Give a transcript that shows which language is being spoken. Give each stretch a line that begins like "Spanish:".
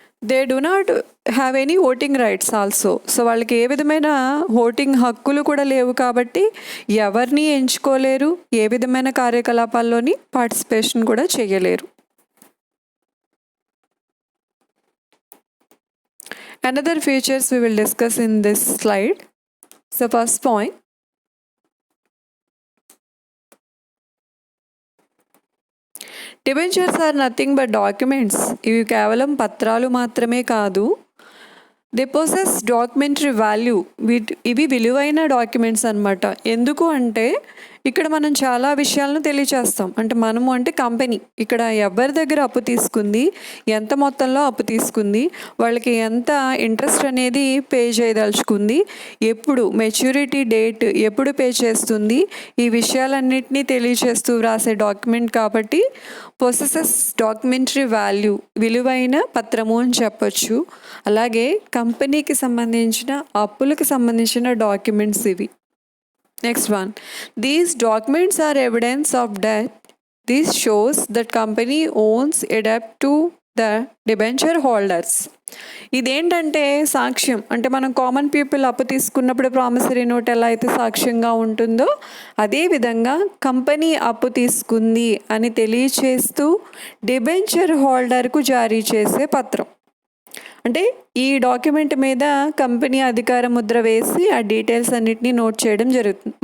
English: They do not have any voting rights also.
Telugu: So వాళ్ళకి ఏ విధమైన voting హక్కులు కూడా లేవు కాబట్టి ఎవరిని ఎంచుకోలేరు, ఏ విధమైన కార్యకలాపాల్లోని పార్టిసిపేషన్ కూడా చేయలేరు.
English: Another features we will discuss in this slide. So first point, debentures are nothing but documents.
Telugu: ఇవి కేవలం పత్రాలు మాత్రమే కాదు,
English: They possess documentary value.
Telugu: ఇవి విలువైన డాక్యుమెంట్స్ అనమాట. ఎందుకు అంటే ఇక్కడ మనం చాలా విషయాలను తెలియచేస్తాం. అంటే మనము అంటే కంపెనీ ఇక్కడ ఎవరి దగ్గర అప్పు తీసుకుంది, ఎంత మొత్తంలో అప్పు తీసుకుంది, వాళ్ళకి ఎంత ఇంట్రెస్ట్ అనేది పే చేయదలుచుకుంది, ఎప్పుడు మెచ్యూరిటీ డేట్ ఎప్పుడు పే చేస్తుంది, ఈ విషయాలన్నింటినీ తెలియచేస్తూ వ్రాసే డాక్యుమెంట్ కాబట్టి
English: possesses documentary value,
Telugu: విలువైన పత్రము అని చెప్పొచ్చు. అలాగే కంపెనీకి సంబంధించిన అప్పులకు సంబంధించిన డాక్యుమెంట్స్ ఇవి.
English: Next one, these documents are evidence of debt. This shows that company owns a debt to the debenture holders.
Telugu: ఇదేంటంటే సాక్ష్యం. అంటే మనం కామన్ పీపుల్ అప్పు తీసుకున్నప్పుడు ప్రామిసరీ నోట్ ఎలా అయితే సాక్ష్యంగా ఉంటుందో అదేవిధంగా కంపెనీ అప్పు తీసుకుంది అని తెలియచేస్తూ డిబెంచర్ హోల్డర్కు జారీ చేసే పత్రం. అంటే ఈ డాక్యుమెంట్ మీద కంపెనీ అధికార ముద్ర వేసి ఆ డీటెయిల్స్ అన్నిటినీ నోట్ చేయడం జరుగుతుంది.